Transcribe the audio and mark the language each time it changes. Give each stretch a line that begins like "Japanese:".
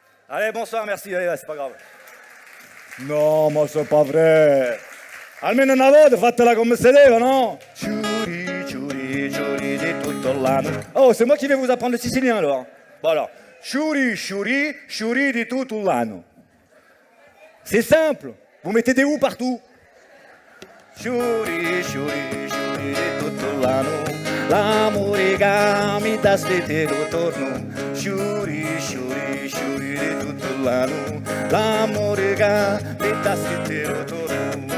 French: Allez, bonsoir, merci, allez, c'est pas grave. No, ma c'est pas vrai.
Italian: Almeno una volta fatela come si deve, no? Ciuri, ciuri, ciuri di tutto l'anno.
French: Oh, c'est moi qui vais vous apprendre le sicilien alors. Bon alors,
Italian: ciuri, ciuri, ciuri di tutto l'anno.
French: C'est simple, vous mettez des ou partout.
Italian: Ciuri, ciuri, ciuri di tutto l'anno. L'amore che mi dà st'intero torno. Ciuri, ciuri, ciuri di tutto l'anno. L'amore che mi dà st'intero torno.